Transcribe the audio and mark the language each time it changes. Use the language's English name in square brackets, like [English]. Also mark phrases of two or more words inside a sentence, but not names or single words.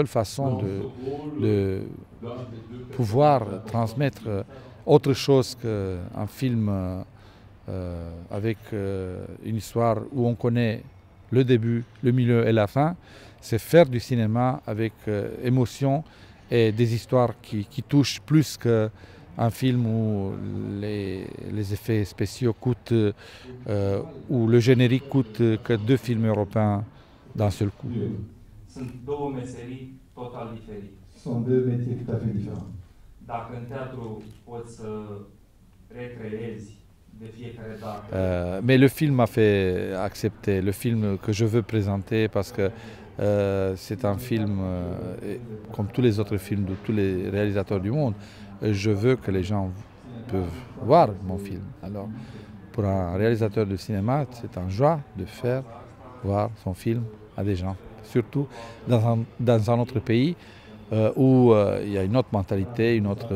[French] façon de pouvoir transmettre autre chose qu'un film avec une histoire où on connaît le début, le milieu et la fin, c'est faire du cinéma avec émotion et des histoires qui touchent plus qu'un film où les effets spéciaux coûtent, où le générique coûte que 2 films européens d'un seul coup. [Romanian] Sunt două meserii total diferite. [French] Sont deux métiers tout à fait différents. [Romanian] Dacă în teatru poți să recreezi de fiecare dată [French] Mais le film m'a fait accepter, le film que je veux présenter parce que c'est un film, comme tous les autres films de tous les réalisateurs du monde, je veux que les gens peuvent voir mon film. Alors, pour un réalisateur de cinéma, c'est un joie de faire voir son film à des gens, surtout dans un autre pays où il y a une autre mentalité, une autre...